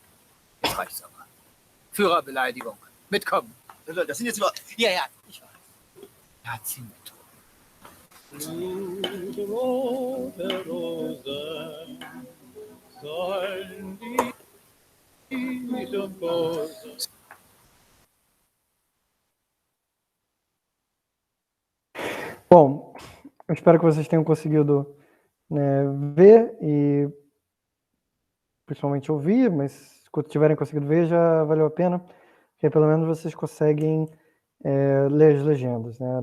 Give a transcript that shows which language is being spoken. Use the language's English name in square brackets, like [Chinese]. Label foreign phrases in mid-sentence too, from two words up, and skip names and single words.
[German] Jetzt reicht's aber. Führerbeleidigung. Mitkommen. Das sind jetzt über... Ja, ich weiß. Nazi-Methode. rote Rosen sollen diesem Gold. [Portuguese] Bom, eu espero que vocês tenham conseguido, né, ver e principalmente ouvir, mas quando tiverem conseguido ver já valeu a pena, porque pelo menos vocês conseguem ler as legendas, né?